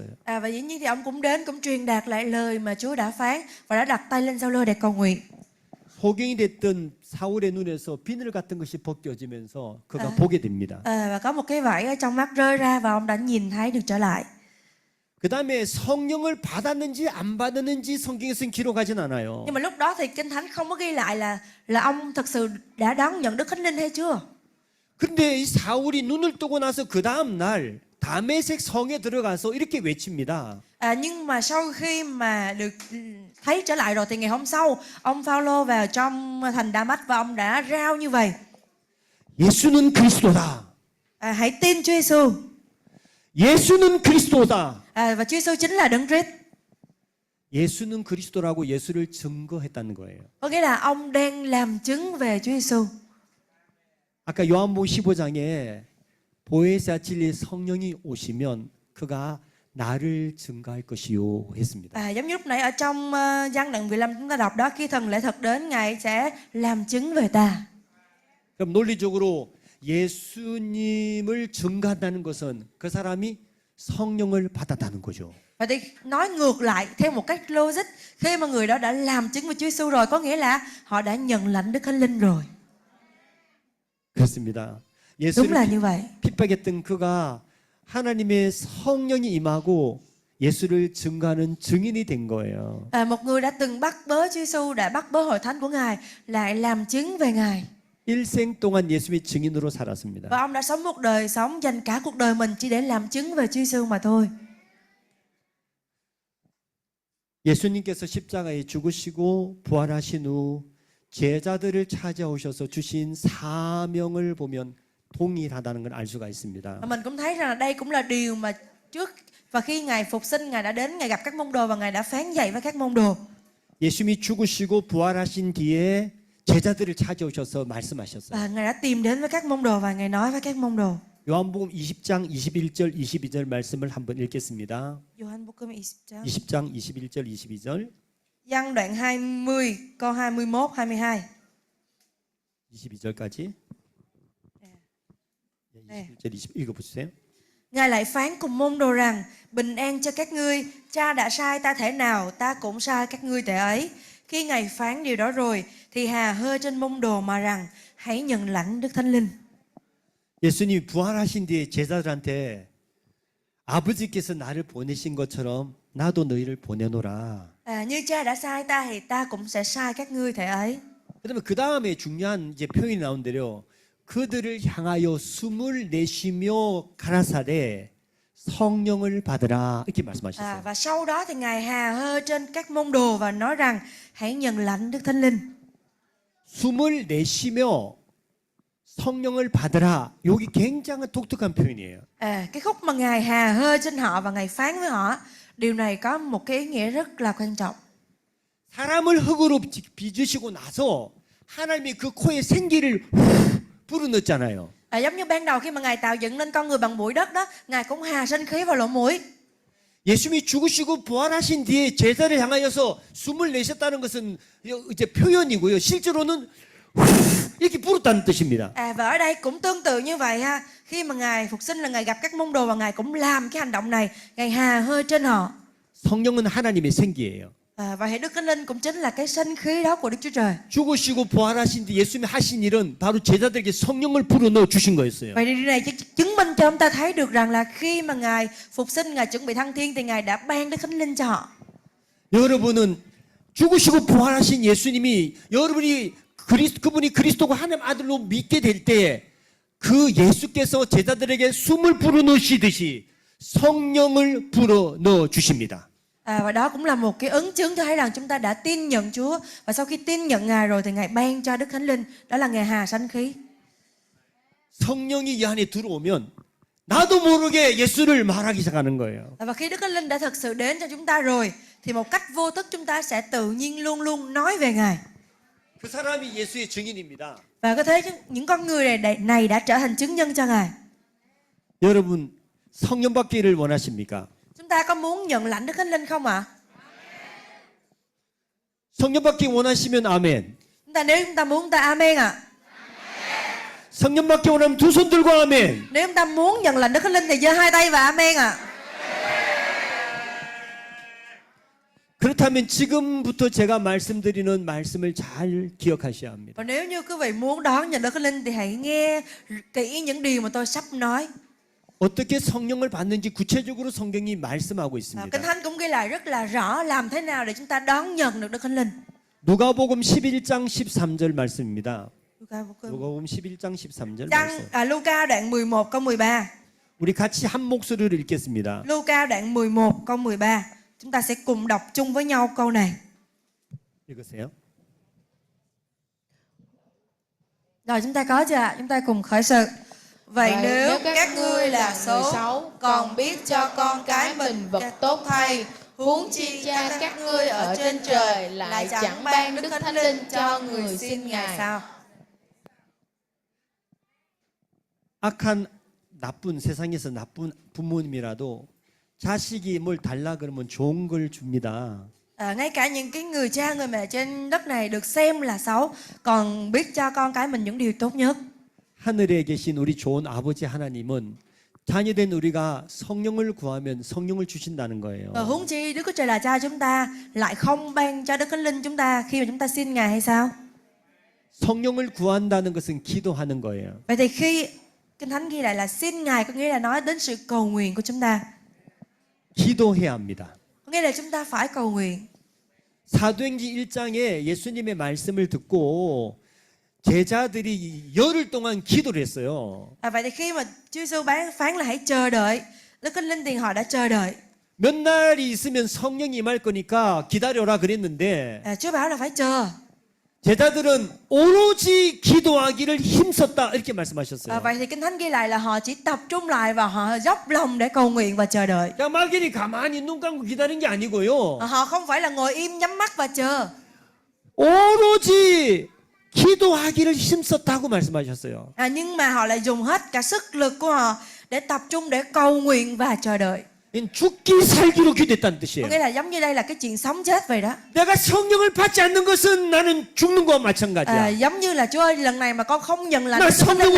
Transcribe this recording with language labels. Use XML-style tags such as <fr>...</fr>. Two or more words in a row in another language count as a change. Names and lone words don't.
<vi>Và dĩ nhiên thì ông cũng đến, cũng truyền đạt lại lời mà Chúa đã phán và đã đặt tay lên Sao-lơ để cầu nguyện.</vi> <ko>소경이 됐던 사울의 눈에서 비늘 같은 것이 벗겨지면서 그가 보게 됩니다.</ko> <vi>Và có một cái vải ở trong mắt rơi ra và ông đã nhìn thấy được trở lại.</vi> <ko>그 다음에 성령을 받았는지 안 받았는지 성경에서는 기록하진 않아요.</ko> <vi>Nhưng mà lúc đó thì Kinh Thánh không có ghi lại là ông thật sự đã đón nhận Đức Thánh Linh hay chưa.</vi> <ko>근데 이 사울이 눈을 뜨고 나서 그 다음 날 다메섹 성에 들어가서 이렇게 외칩니다.</ko> <vi>Nhưng mà sau khi mà được thấy trở lại rồi thì ngày hôm sau ông Phaolô vào trong thành Đa-mách và ông đã rao như vậy:</vi> <ko>예수는 그리스도다.</ko> <vi>hãy tin Chúa Giêsu.</vi> <ko>예수는 그리스도다.</ko> <vi>Và Chúa Giêsu chính là Đấng Christ.</vi> <ko>예수는 그리스도라고 예수를 증거했다는 거예요.</ko> <vi>Có nghĩa là ông đang làm chứng về Chúa Giêsu.</vi> <ko>아까 요한복음 15장에 보혜사 진리의 성령이 오시면 그가 나를 증거할 것이요 했습니다.</ko> <vi>Giống như lúc nãy ở trong Giăng đoạn 15 chúng ta đọc đó, khi thần lễ thật đến, Ngài sẽ làm chứng về ta.</vi> <ko>그럼 논리적으로 예수님을 증거한다는 것은 그 사람이 성령을 받았다는 거죠.</ko> <vi>Và thì nói ngược lại theo một cách logic, khi mà người đó đã làm chứng về Chúa Giêsu rồi, có nghĩa là họ đã nhận lãnh Đức Thánh Linh rồi.</vi> <ko>그렇습니다.</ko> <vi>Đúng là</vi> <ko>예수를</ko> <vi>như vậy.</vi> <ko>핍박했던 그가 하나님의 성령이 임하고 예수를 증거하는 증인이 된 거예요.</ko> <vi>Một người đã từng bắt bớ Chúa Giêsu, đã bắt bớ hội thánh của Ngài, lại làm chứng về Ngài.</vi> <ko>일생 동안 예수의 증인으로 살았습니다.</ko> <vi>Và ông đã sống một đời sống dành cả cuộc đời mình chỉ để làm chứng về Chúa Giêsu mà thôi.</vi> <ko>예수님께서 십자가에 죽으시고 부활하신 후 제자들을 찾아오셔서 주신 사명을 보면 동일하다는 걸 알 수가 있습니다.</ko> <vi>Và mình cũng thấy rằng là đây cũng là điều mà trước và khi Ngài phục sinh, Ngài đã đến, Ngài gặp các môn đồ và Ngài đã phán dạy với các môn đồ.</vi> <ko>예수님이 죽으시고 부활하신 뒤에 제자들을 찾아오셔서 말씀하셨어요.</ko> <vi>Và Ngài đã tìm đến với các môn đồ và Ngài nói với các môn đồ.</vi> <ko>요한복음 20장 21절 22절 말씀을 한번 읽겠습니다. Giô-hanh-búc-cơm 20장. 20장 21절 22절.</ko> <vi>Giăng đoạn 20 câu 21 22.</vi> <ko>22절까지. 네. 21절 20 읽어 보세요.</ko> <vi>Ngài lại phán cùng môn đồ rằng: bình an cho các ngươi, Cha đã sai ta thể nào, ta cũng sai các ngươi thể ấy. Khi Ngài phán điều đó rồi thì hà hơi trên môn đồ mà rằng: hãy nhận lãnh Đức Thánh Linh.</vi> <ko>예수님이 부활하신 뒤에 제자들한테 아버지께서 나를 보내신 것처럼 나도 너희를 보내노라.</ko> <vi>Như Cha đã sai ta thì ta cũng sẽ sai các ngươi thể ấy.</vi> <ko>그러면 그 다음에 중요한 이제 표현이 나온 대로 그들을 향하여 숨을 내쉬며 가라사대 성령을 받으라 이렇게 말씀하셨어요.</ko> <vi>Và sau đó thì Ngài hà hơi trên các môn đồ và nói rằng: hãy nhận lãnh Đức Thánh Linh.</vi> <ko>숨을 내쉬며 성령을 받으라. 여기 굉장히 독특한 표현이에요.</ko> <vi>Cái khúc mà Ngài hà hơi trên họ và Ngài phán với họ, điều này có một cái ý nghĩa rất là quan trọng.</vi> <ko>사람을 흙으로 빚으시고 나서 하나님이 그 코에 생기를 불어넣었잖아요.</ko> <vi>Giống như ban đầu khi mà Ngài tạo dựng nên con người bằng bụi đất đó, Ngài cũng hà sinh khí vào lỗ mũi.</vi> <ko>예수님이 죽으시고 부활하신 뒤에 제자를 향하여서 숨을 내셨다는 것은 이제 표현이고요. 실제로는 이렇게 불었다는 뜻입니다.</ko> <vi>Và ở đây cũng tương tự như vậy ha. Khi mà Ngài phục sinh là Ngài gặp các môn đồ và Ngài cũng làm cái hành động này, Ngài hà hơi trên họ.</vi> <ko>성령은 하나님의 생기예요.</ko> <vi>Và hệ Đức Thánh Linh cũng chính là cái sinh khí đó của Đức Chúa Trời.</vi> <ko>죽으시고 부활하신 뒤 예수님이 하신 일은 바로 제자들에게 성령을 불어넣어 주신 거였어요.</ko> <vi>Vậy điều này chứng minh cho chúng ta thấy được rằng là khi mà Ngài phục sinh, Ngài chuẩn bị thăng thiên thì Ngài đã ban Đức Thánh Linh cho họ.</vi> <ko>여러분은 죽으시고 부활하신 예수님이 여러분이 그분이 그리스도가 하나님 아들로 믿게 될 때에 그 예수께서 제자들에게 숨을 불어넣으시듯이 성령을 불어넣어 주십니다.</ko> <vi>Và đó cũng là một cái ấn chứng cho thấy rằng chúng ta đã tin nhận Chúa, và sau khi tin nhận Ngài rồi thì Ngài ban cho Đức Thánh Linh, đó là Ngài hà sanh khí.</vi> <ko>성령이 이 안에 들어오면 나도 모르게 예수를 말하기 시작하는 거예요.</ko> <vi>Và khi Đức Thánh Linh đã thực sự đến cho chúng ta rồi thì một cách vô thức chúng ta sẽ tự nhiên luôn luôn nói về Ngài.</vi> <ko>그 사람이 예수의 증인입니다.</ko> <vi>Và có thấy những con người này đã trở thành chứng nhân cho Ngài.</vi> <ko>여러분 성령 받기를 원하십니까?</ko> <vi>Chúng ta có muốn nhận lãnh Đức Thánh Linh không ạ?</vi> <ko>성령 받기 원하시면 아멘.</ko> <vi>Nếu chúng ta muốn, chúng ta amen ạ.</vi> <ko>성령 받기 원하면 두 손 들고 아멘.</ko> <vi>Nếu chúng ta muốn nhận lãnh Đức Thánh Linh thì giơ hai tay và amen ạ.</vi> <ko>그렇다면 지금부터 제가 말씀드리는 말씀을 잘 기억하셔야 합니다.</ko> <vi>Và nếu như quý vị muốn đón nhận Đức Thánh Linh thì hãy nghe kỹ những điều mà tôi sắp nói.</vi> <ko>어떻게 성령을 받는지 구체적으로 성경이 말씀하고</ko> <vi>Kinh</vi> <ko>있습니다.</ko> <vi>Thánh cũng ghi lại rất là rõ làm thế nào để chúng ta đón nhận được Đức Thánh Linh.</vi> <ko>누가복음 11장 13절 말씀입니다.</ko> <vi>Luca,</vi> <ko>누가복음 11장 13절</ko> <vi>Trang,</vi> <ko>말씀.</ko> <vi>Luca đoạn 11 câu 13.</vi> <ko>우리 같이 한 목소리로 읽겠습니다.</ko> <vi>Luca đoạn 11 câu 13. Chúng ta sẽ cùng đọc chung với nhau câu này.</vi> <ko>읽으세요.</ko> <vi>Rồi chúng ta có chưa ạ? Chúng ta cùng khởi sự. Vậy Vậy nếu nếu các ngươi là người xấu, còn biết cho con cái mình vật tốt thay, huống chi cha các ngươi ở trên trời lại chẳng ban Đức Thánh Linh cho người xin Ngài sao?</vi> <ko>악한 나쁜 세상에서 나쁜 부모님이라도 자식이 뭘 달라 그러면 좋은 걸 줍니다.</ko> <vi>Ngay cả những cái người cha người mẹ trên đất này được xem là xấu, còn biết cho con cái mình những điều tốt nhất.</vi> <ko>하늘에 계신 우리 좋은 아버지 하나님은 자녀된 우리가 성령을 구하면 성령을 주신다는 거예요.</ko> <vi>Huống chi Đức Chúa Trời là cha chúng ta lại không ban cho Đức Thánh Linh chúng ta khi mà chúng ta xin Ngài hay sao?</vi> <ko>성령을 구한다는 것은 기도하는 거예요.</ko> <vi>Vậy thì khi Kinh Thánh ghi lại là xin Ngài có nghĩa là nói đến sự cầu nguyện của chúng ta.</vi> <ko>기도해야 합니다.</ko> <vi>Có nghĩa là chúng ta phải cầu nguyện.</vi> <ko>사도행전 1장에 예수님의 말씀을 듣고 제자들이 열흘 동안 기도를 했어요.</ko> <vi>Vậy thì khi mà Chúa Giêsu phán là hãy chờ đợi, Đức Thánh Linh thì họ đã chờ đợi.</vi> <ko>몇 날이 있으면 성령이 임할 거니까 기다려라 그랬는데</ko> <vi>Chúa bảo là phải chờ.</vi> <ko>제자들은 오로지 기도하기를 힘썼다 이렇게 말씀하셨어요.</ko> <vi>Vậy thì Kinh Thánh ghi lại là họ chỉ tập trung lại và họ dốc lòng để cầu nguyện và chờ đợi.</vi> <ko>그냥 막연히 가만히 눈 감고 기다리는 게 아니고요.</ko> <vi>Họ không phải là ngồi im nhắm mắt và chờ.</vi> <ko>오로지 기도하기를 힘썼다고 말씀하셨어요.</ko> <vi>Nhưng mà họ lại dùng hết cả sức lực của họ để tập trung để cầu nguyện và chờ đợi.</vi> <ko>죽기 살기로 기도했다는</ko> <vi>Có</vi> <ko>뜻이에요.</ko> <vi>nghĩa là giống như đây là cái chuyện sống chết vậy đó.</vi> <ko>내가 성령을 받지 않는 것은 나는 죽는 거와 마찬가지야.</ko> <vi>Giống như là Chúa ơi, lần này mà con không nhận lại</vi> <ko>나</ko> <vi>Đức Thánh Linh là</vi>